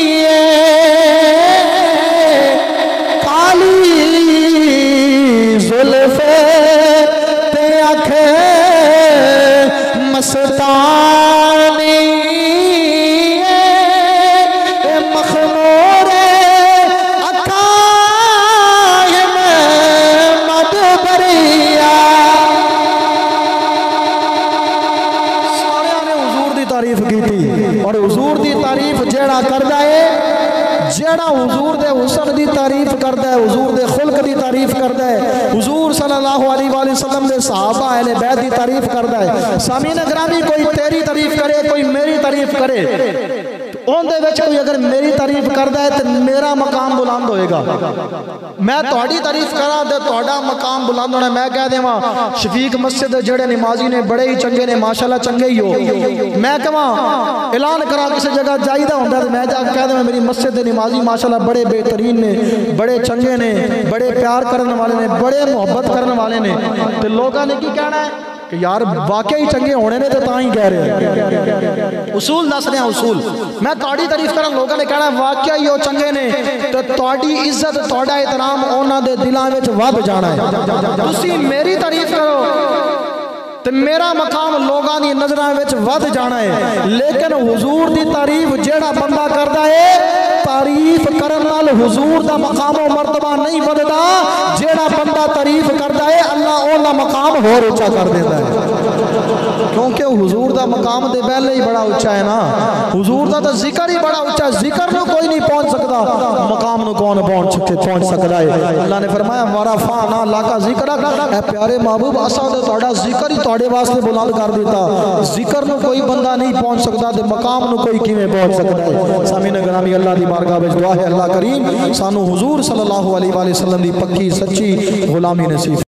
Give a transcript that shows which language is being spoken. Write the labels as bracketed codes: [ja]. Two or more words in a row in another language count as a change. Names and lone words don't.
[pa] کالی زلفے تے آکھے مستانی مخمورے اکھائے میں مدبریا. تعریف کی تھی اور حضور دی تعریف جیڑا کردا ہے، جیڑا حضور دے حسن دی تعریف کردا ہے، حضور دے خلق دی تعریف کردا ہے، حضور दे खुल्क दी तारीफ करदा है, हुजूर [ar] صلى الله عليه وسلم [pa] دے صحابہ اہل بیت دی تعریف کردا ہے. سامعین گرامی کوئی تیری تعریف کرے، کوئی میری تعریف کرے، اوندے وچ کوئی اگر میری تعریف کردا ہے تو میرا مقام بلند ہوئےگا. میں تہاڈی تعریف کراں تو تہاڈا مقام بلند ہونا. میں کہہ دیواں شفیق مسجد جیڑے نمازی نے بڑے ہی چنگے نے، ماشاءاللہ چنگے ہی ہو. میں کہاں اعلان کراں کسی جگہ جائیدا ہندا تو میں جا کہہ دیواں میری مسجد دے نمازی ماشاءاللہ بڑے بہترین نے، بڑے چنگے نے، بڑے پیار کرنے والے نے، بڑے محبت کرنے والے نے، تو لوگوں نے کی کہنا ہے کہ یار واقعی چنگے ہونے نے تو تاں ہی کہہ رہے ہیں. اصول دس رہے ہیں، اصول۔ میں تہاڈی تعریف کراں، لوگوں نے کہنا واقعی وہ چنگے نے، تو تہاڈی عزت تہاڈا احترام انہاں دے دلاں وچ ودھ جانا ہے. تسیں میری تعریف کرو تو میرا مقام لوگوں کی نظروں وچ ودھ جانا ہے. لیکن حضور کی تعریف جیڑا بندہ کرتا ہے، تعریف کرن نال حضور دا مقام اور مرتبہ نہیں بڑھدا. جیڑا بندہ تعریف کرتا ہے اللہ اودا مقام ہور اونچا کر دیتا ہے، کیونکہ حضور دا مقام دے پہلے ہی بڑا اونچا ہے نا. حضور دا تو ذکر ہی بڑا اونچا، ذکر نوں کوئی نہیں پہنچ سکتا، مقام نوں کون پہنچ سکتا ہے. اللہ نے فرمایا [ar] ورفعنا لك ذكرك, [pa] اے پیارے محبوب اساں تے تہاڈا ذکر ہی تہاڈے واسطے بلند کر دتا. ذکر نوں کوئی بندہ نہیں پہنچ سکتا تے مقام نوں کوئی کِویں پہنچ سکتا ہے. سامعین گرامی اللہ دی بارگاہ وچ دعا ہے اللہ کریم سانوں حضور [ar] صلى الله عليه وسلم [pa] دی پکی سچی غلامی نصیب